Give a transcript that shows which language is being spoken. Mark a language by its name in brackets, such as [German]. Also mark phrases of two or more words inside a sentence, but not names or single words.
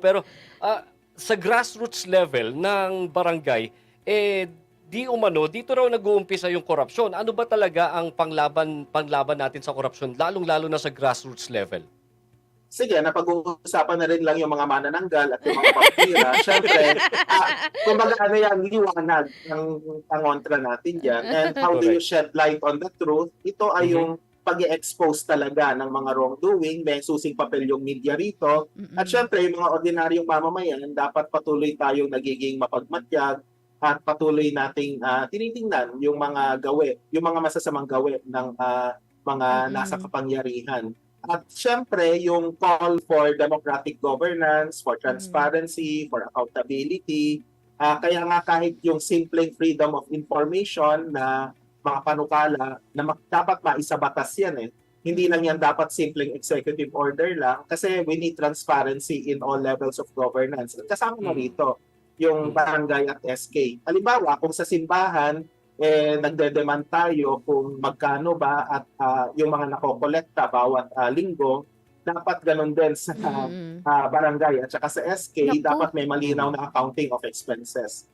[Filipino] Pero sa [English] grassroots level [Filipino] ng barangay, dito raw nag-uumpisa yung korupsyon. Ano ba talaga ang panglaban natin sa korupsyon, lalong-lalo na sa [English] grassroots level? [Filipino] Sige, napag-uusapan na rin lang yung mga manananggal at yung mga pampira. Siyempre, kumbaga liwanag ng pangontra natin dyan. [English] And how do you shed light on the truth? [Filipino] Ito ay yung pag-i-expose talaga ng mga wrongdoing, may susing papel yung media rito. At syempre, yung mga ordinaryong mamamayan, dapat patuloy tayong nagiging mapagmatyag at patuloy nating tinitingnan yung mga yung mga masasamang gawe ng mga nasa kapangyarihan. At syempre, yung [English] call for democratic governance, for transparency, for accountability. [Filipino] Kaya nga kahit yung simpleng [English] freedom of information [Filipino] na mga panukala na dapat maisabatas yan Hindi lang yan dapat simpleng [English] executive order [Filipino] lang kasi [English] we need transparency in all levels of governance. [Filipino] At kasama na rito yung barangay at SK. Halimbawa, kung sa simbahan, nagde-demand tayo kung magkano ba at yung mga nakokolekta bawat linggo, dapat ganun din sa barangay at saka sa SK, dapat may malinaw na [English] accounting of expenses.